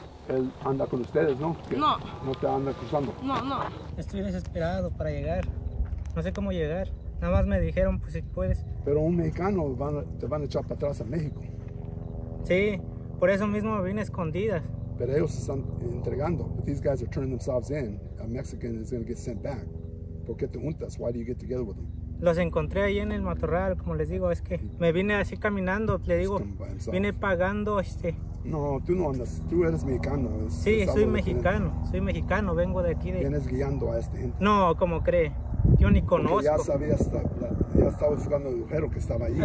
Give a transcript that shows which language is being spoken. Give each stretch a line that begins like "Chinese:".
Spanish: Él anda con ustedes, ¿no? No. No te anda cruzando. No, no. Estoy desesperado para llegar. No sé cómo llegar. Nada más me dijeron, pues si puedes. Pero un mexicano te van a echar para atrás a México. Sí, por eso mismo me vine a escondidas. Pero ellos se están entregando.
English: But these guys are turning themselves in. A Mexican is going to get sent back.
Spanish: ¿Por qué te juntas?
English: Why do you get together with them?
Spanish: Los encontré ahí en el matorral, como les digo, es que me vine así caminando, le digo, vine pagando No, tú no andas, tú eres mexicano. Sí, soy mexicano, vengo de aquí. ¿Vienes guiando a esta gente? No, como cree, yo ni conozco. Ya estaba buscando el agujero que estaba ahí.